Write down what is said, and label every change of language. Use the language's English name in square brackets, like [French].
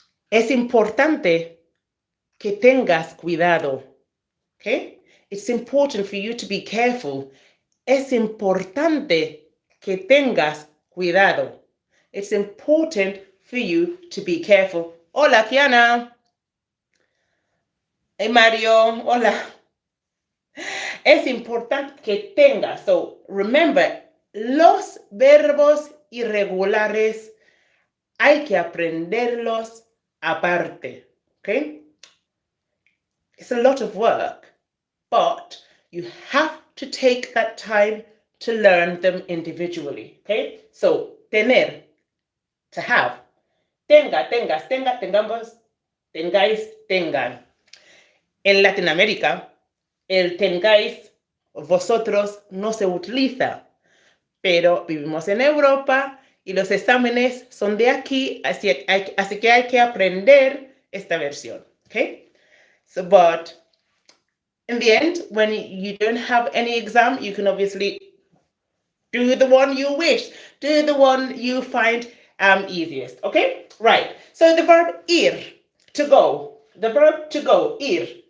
[Spanish] Es importante que tengas cuidado. [English] Okay? It's important for you to be careful. [Spanish] Es importante que tengas cuidado. [English] It's important for you to be careful. [Spanish] Hola, Kiana. [English] Hey, Mario. Hola. [Spanish] Es importante que tengas. [English] So remember, [Spanish] los verbos irregulares hay que aprenderlos aparte. Okay? [English] It's a lot of work, but you have to take that time to learn them individually. Okay? So, tener, to have. Tenga, tengas, tenga, tengamos, tengáis, tengan. [Spanish] En Latinoamérica, el tengáis, vosotros, no se utiliza, pero vivimos en Europa y los exámenes son de aquí, así que hay que aprender esta versión. [English] Okay? So, but in the end, when you don't have any exam, you can obviously do the one you wish, do the one you find easiest. Okay? Right. So the verb ir, to go. The verb to go, ir.